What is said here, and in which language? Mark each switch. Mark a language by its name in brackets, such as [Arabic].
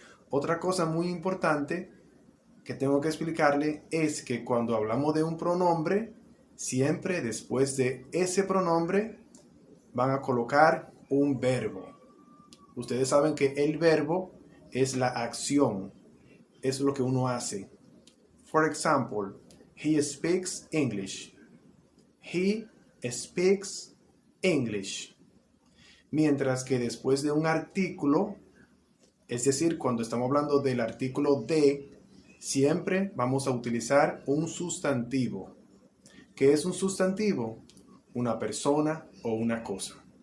[Spanish] Otra cosa muy importante que tengo que explicarle es que cuando hablamos de un pronombre, siempre después de ese pronombre van a colocar un verbo. Ustedes saben que el verbo es la acción, es lo que uno hace. [English] For example, he speaks English. He speaks English. [Spanish] Mientras que después de un artículo, es decir, cuando estamos hablando del artículo de, siempre vamos a utilizar un sustantivo. ¿Qué es un sustantivo? Una persona o una cosa.